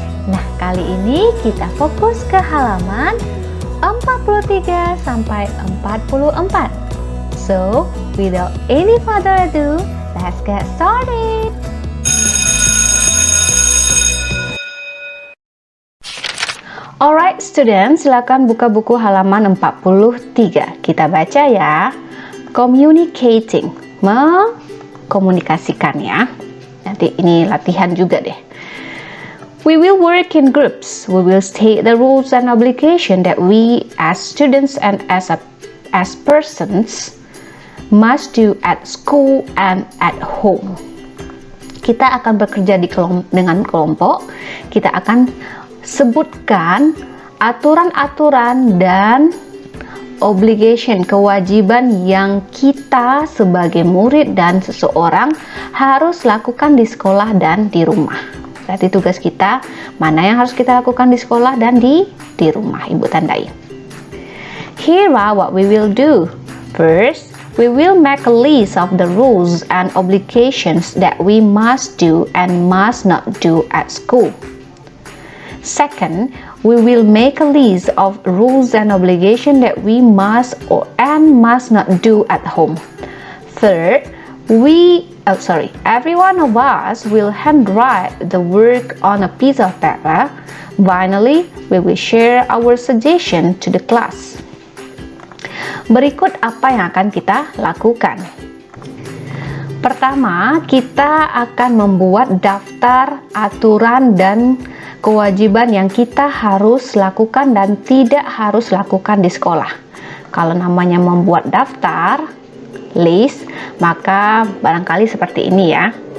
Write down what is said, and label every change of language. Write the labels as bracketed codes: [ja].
[id] Nah, kali ini kita fokus ke halaman 43 sampai 44. [en] So, without any further ado, let's get started. Alright students, [id] silakan buka buku halaman 43. Kita baca ya. Communicating, mengkomunikasikan ya. Nanti ini latihan juga deh. [en] We will work in groups. We will state the rules and obligation that we as students and as persons must do at school and at home. [id] Kita akan bekerja dengan kelompok. Kita akan sebutkan aturan-aturan dan obligation, kewajiban yang kita sebagai murid dan seseorang harus lakukan di sekolah dan di rumah. Berarti tugas kita mana yang harus kita lakukan di sekolah dan di rumah. Ibu tandai. [en] Here are what we will do. First, we will make a list of the rules and obligations that we must do and must not do at school. Second, we will make a list of rules and obligations that we must and must not do at home. Third, every one of us will handwrite the work on a piece of paper. Finally, we will share our suggestion to the class. [id] Berikut apa yang akan kita lakukan. Pertama, kita akan membuat daftar aturan dan kewajiban yang kita harus lakukan dan tidak harus lakukan di sekolah. Kalau namanya membuat daftar, list, maka barangkali seperti ini ya.